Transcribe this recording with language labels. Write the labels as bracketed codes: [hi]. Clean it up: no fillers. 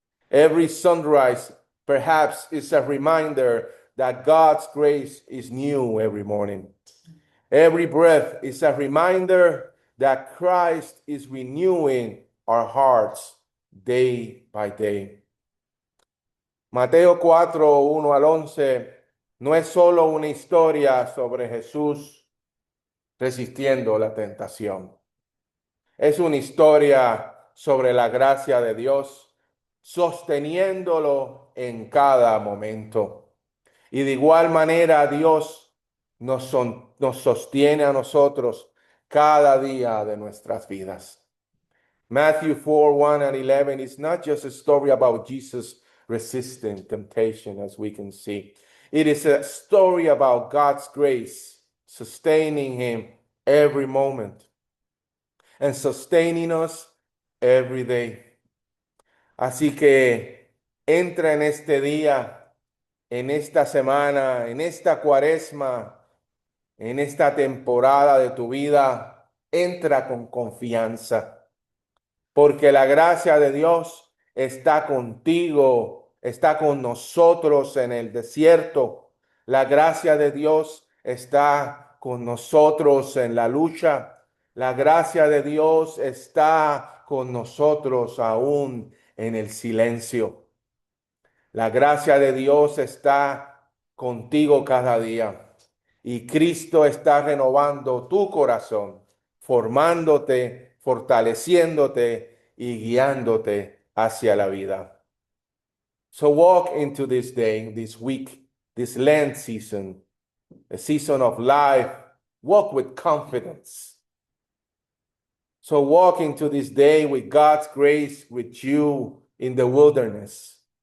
[en] Every sunrise perhaps is a reminder that God's grace is new every morning. Every breath is a reminder that Christ is renewing our hearts day by day. [es] Mateo 4:1-11 no es solo una historia sobre Jesús resistiendo la tentación. Es una historia sobre la gracia de Dios, sosteniéndolo en cada momento. Y de igual manera Dios nos sostiene a nosotros cada día de nuestras vidas. [en] Matthew 4, 1 and 11 is not just a story about Jesus resisting temptation, as we can see. It is a story about God's grace sustaining him every moment and sustaining us every day. [es] Así que entra en este día, en esta semana, en esta cuaresma, en esta temporada de tu vida, entra con confianza porque la gracia de Dios está contigo, está con nosotros en el desierto. La gracia de Dios está con nosotros en la lucha. La gracia de Dios está con nosotros aún en el silencio. La gracia de Dios está contigo cada día. Y Cristo está renovando tu corazón, formándote, fortaleciéndote y guiándote hacia la vida. [en] So walk into this day, this week, this Lent season, a season of life. Walk with confidence. So walk into this day with God's grace with you in the wilderness.